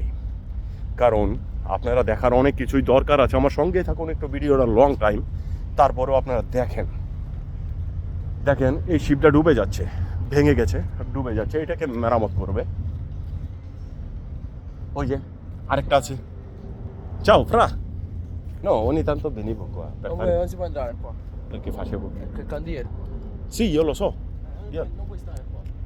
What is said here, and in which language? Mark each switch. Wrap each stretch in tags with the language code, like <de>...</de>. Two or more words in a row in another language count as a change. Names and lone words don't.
<bn>কারণ আপনারা দেখার অনেক কিছুই দরকার আছে, আমার সঙ্গে থাকুন একটু, ভিডিওটা</bn> <en>long time.</en> <bn>তারপরেও আপনারা দেখেন এই শিপটা ডুবে যাচ্ছে, ভেঙে গেছে, ডুবে যাচ্ছে, এটাকে মেরামত করবে। ওই যে আরেকটা আছে,</bn> <it>ciao fra. No, ogni tanto venivo qua per Dove fare... non si può entrare qua? perché facevo... Che cantiere? Sì, io lo so. Non puoi stare qua.</it>